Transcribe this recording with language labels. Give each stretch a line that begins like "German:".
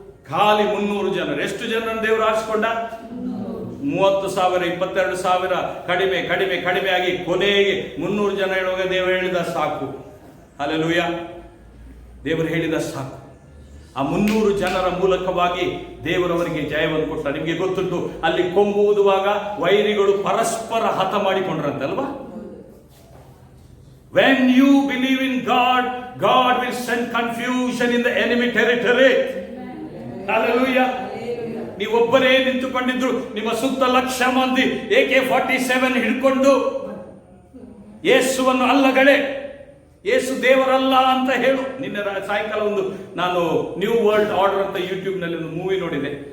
Kannada: ಖಾಲಿ 300 ಜನರು. ಎಷ್ಟು ಜನರನ್ನು ದೇವರು ಆರಿಸಿಕೊಂಡ? 30,000, 22,000, ಕಡಿಮೆ ಕಡಿಮೆ ಕಡಿಮೆ ಆಗಿ ಕೊನೆಗೆ 300 ಜನ ಹೇಳುವಾಗ ದೇವರು ಹೇಳಿದ ಸಾಕು. ಹಲ್ಲೆಲೂಯಾ. ದೇವರು ಹೇಳಿದ ಸಾಕು. ಆ 300 ಜನರ ಮೂಲಕವಾಗಿ ದೇವರವರಿಗೆ ಜಯವನ್ನು ಕೊಟ್ಟ. ನಿಮಗೆ ಗೊತ್ತುಂಟು, ಅಲ್ಲಿ ಕೊಂಬು ಊದುವಾಗ ವೈರಿಗಳು ಪರಸ್ಪರ ಹತ ಮಾಡಿಕೊಂಡ್ರಂತಲ್ವಾ?
English: When you believe in God, God will send confusion in the enemy territory. Hallelujah.
Kannada: ನೀವೊಬ್ಬರೇ ನಿಂತುಕೊಂಡಿದ್ರು, ನಿಮ್ಮ ಸುತ್ತ 1,00,000 ಮಂದಿ AK-47 ಹಿಡ್ಕೊಂಡು ಯೇಸುವನ್ನು ಅಲ್ಲಗಡೆ, ಯೇಸು ದೇವರಲ್ಲ ಅಂತ ಹೇಳು. ನಿನ್ನೆ ಸಾಯಂಕಾಲ ಒಂದು ನಾನು ನ್ಯೂ ವರ್ಲ್ಡ್ ಆರ್ಡರ್ ಅಂತ ಯೂಟ್ಯೂಬ್ನಲ್ಲಿ ಒಂದು ಮೂವಿ ನೋಡಿದೆ.